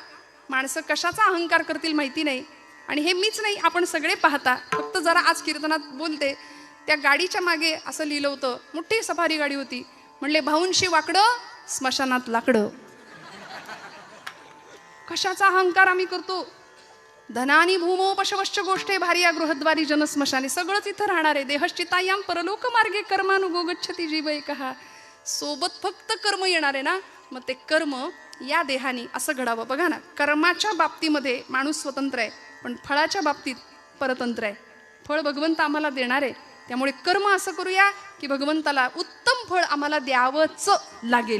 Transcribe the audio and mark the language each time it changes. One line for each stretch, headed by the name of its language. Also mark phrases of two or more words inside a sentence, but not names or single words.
Marathi: माणसं कशाचा अहंकार करतील माहिती नाही. आणि हे मीच नाही, आपण सगळे पाहता. फक्त जरा आज कीर्तनात बोलते, त्या गाडीच्या मागे असं लिहिलं होतं, मोठी सफारी गाडी होती. म्हणले भाऊंशी वाकडं स्मशानात लाकडं. कशाचा अहंकार आम्ही करतो?
Sanskrit: धनानी भूमो पशवश्च गोष्टे भार्या गृहद्वारी जनस्मशाने.
Marathi: सगळंच इथं राहणार आहे.
Sanskrit: देहश्चितायाम परलोक मार्गे कर्मानुगो गच्छति जीव एकहा.
Marathi: सोबत फक्त कर्म येणार आहे ना, मग ते कर्म या देहानी असं घडावं. बघा ना, कर्माच्या बाबतीमध्ये माणूस स्वतंत्र आहे, पण फळाच्या बाबतीत परतंत्र आहे. फळ भगवंत आम्हाला देणार आहे. त्यामुळे कर्म असं करूया की भगवंताला उत्तम फळ आम्हाला द्यावंच लागेल.